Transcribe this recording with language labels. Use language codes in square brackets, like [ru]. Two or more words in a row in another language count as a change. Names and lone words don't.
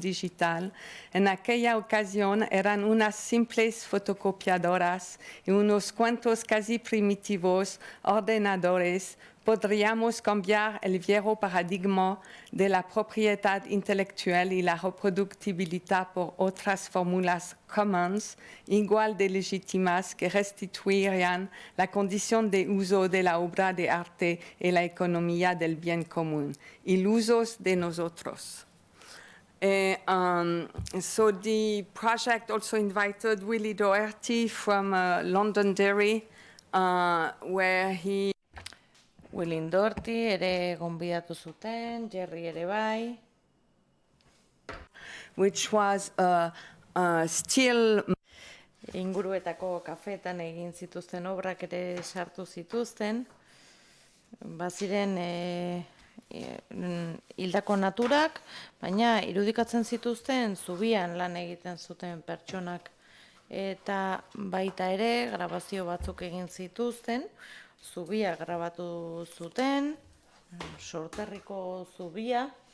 [es] digital, en aquella ocasión eran unas simples fotocopiadoras y unos cuantos casi primitivos ordenadores, podríamos cambiar el viejo paradigma de la propiedad intelectual y la reproductibilidad por otras fórmulas commons, igual de legítimas, que restituirían la condición de uso de la obra de arte y la economía del bien común, ilusos de nosotros. [en] So the project also invited Willie Doherty from Londonderry, where he [eu] Willie Doherty ere gonbidatu zuten, Jerry ere bai. [en] which was still [eu] inguruetako kafetan egin zituzten obrak ere sartu zituzten. Baziren hildako naturak, baina irudikatzen zituzten zubian lan egiten zuten pertsonak. Eta baita ere grabazio batzuk egin zituzten, zubia grabatu zuten, Sorterriko zubia,